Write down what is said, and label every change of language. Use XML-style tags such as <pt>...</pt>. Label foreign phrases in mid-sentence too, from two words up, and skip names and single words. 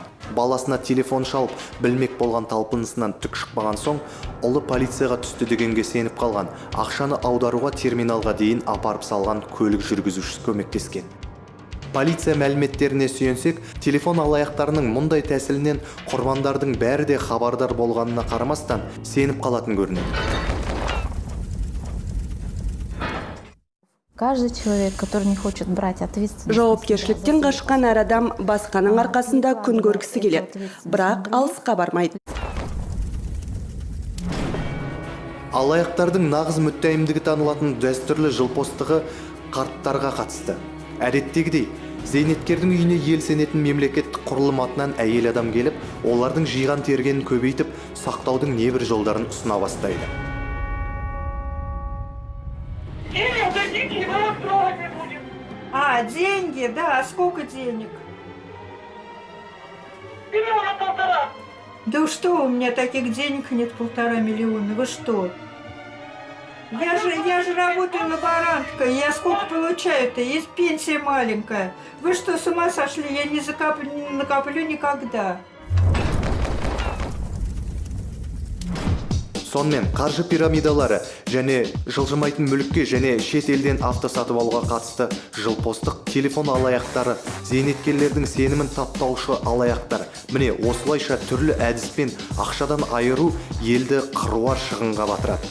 <kk>Баласына телефон шалып, білмек болған талпынысынан түк шықпаған соң, ұлы полицияға түсті дегенге сеніп қалған. Ақшаны аударуға терминалға дейін апарып салған көлік жүргізушісі көмектескен. Полиция мәліметтеріне сүйенсек, телефон алаяқтарының мұндай тәсілінен құрбандардың бәрі де хабардар болғанына қарамастан сеніп қалатын көрінеді.</kk> <ru>Каждый человек, который не хочет брать ответственность.</ru> <kk>Жауапкершіліктен қашқан әр адам басқаның арқасында күн көргісі келеді, бірақ алысқа бармайды. Алаяқтардың нағыз мүттәйімдігі танылатын дәстүрлі жылпостығы қарттарға қатысты. Әдеттегідей, зейнеткердің үйіне ел сенетін мемлекеттік құрылым атынан әйел адам келіп, олардың жиған тергенін көбейтіп, сақтаудың небір жолдарын ұсына бастайды.</kk> <ru>Деньги, да, сколько денег? $1,5 миллиона. Да что, у меня таких денег нет, 1,5 миллиона, вы что? Я же работаю лаборанткой, я сколько получаю-то? Есть пенсия маленькая. Вы что, с ума сошли? Я не накоплю никогда.</ru> <kk>Сонымен қаржы пирамидалары және жылжымайтын мүлікке және шет елден авто сатып алуға қатысты жылпостық телефон алаяқтары, зейнеткерлердің сенімін таптаушы алаяқтар. Міне осылайша түрлі әдіспен ақшадан айыру елді қыруар шығынға батырады.</kk>